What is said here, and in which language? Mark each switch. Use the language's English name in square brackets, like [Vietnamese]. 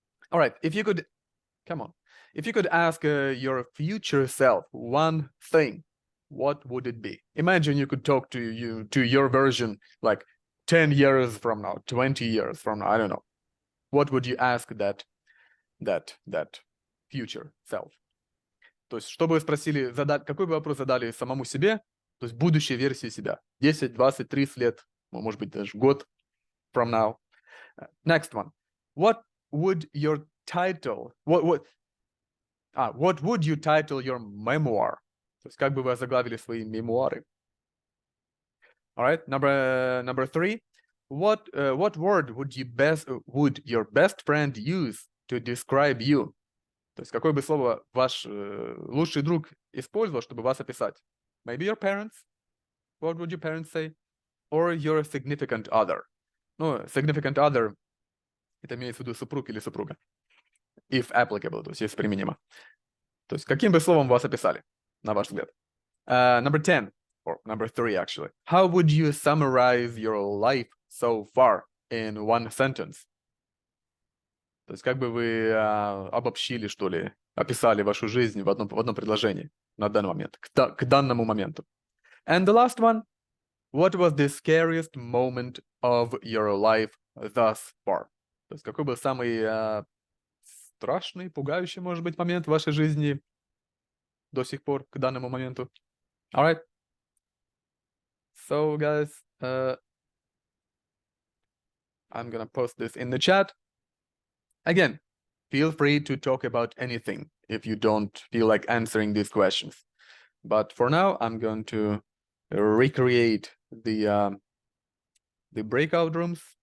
[English] All right, if you could if you could ask your future self one thing, what would it be? Imagine you could talk to your version like 10 years from now, 20 years from now, I don't know. What would you ask that future self? [Russian] То есть, что бы вы спросили, какой бы вопрос задали самому себе, то есть будущей версии себя, 10, 20, 30 лет, может быть, даже год [English] from now. Next one. What would your title, what would you title your memoir? [Russian] То есть, как бы вы озаглавили свои мемуары? [English] All right, number 3. What word would your best friend use to describe you? [Russian] То есть, какое бы слово ваш лучший друг использовал, чтобы вас описать? [English] Maybe your parents. What would your parents say? Or your significant other. [Russian] Ну, significant other, это имеется в виду супруг или супруга. [English] If applicable, [Russian] то есть, если применимо. То есть, каким бы словом вас описали, на ваш взгляд? [English] Number 10, or number 3, actually. How would you summarize your life so far in one sentence? [Russian] То есть, как бы вы обобщили, что ли, описали вашу жизнь в одном предложении на данный момент, к данному моменту. [English] And the last one, what was the scariest moment of your life thus far? [Russian] То есть, какой был самый страшный, пугающий, может быть, момент в вашей жизни до сих пор, к данному моменту? [English] All right. So, guys, I'm gonna post this in the chat. Again, feel free to talk about anything if you don't feel like answering these questions. But for now, I'm going to recreate the breakout rooms.